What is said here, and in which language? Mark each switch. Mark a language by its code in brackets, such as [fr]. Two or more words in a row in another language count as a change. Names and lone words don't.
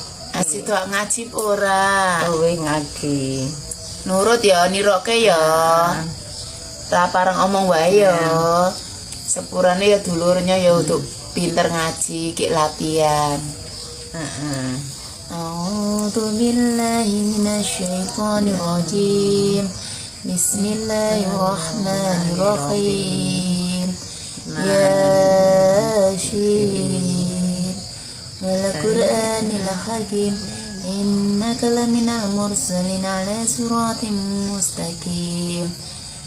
[jv] asih tok ngaji ora? Wis ngaji. Nurut ya, niroke ya. Ra pareng omong wae ya. Sepurane ya dulurnya ya untuk pinter ngaji, ki latihan. [ar] أعوذ بالله من الشيطان الرجيم بسم الله الرحمن الرحيم ياسين والقرآن الحكيم إنك لمن المرسلين على صراط مستقيم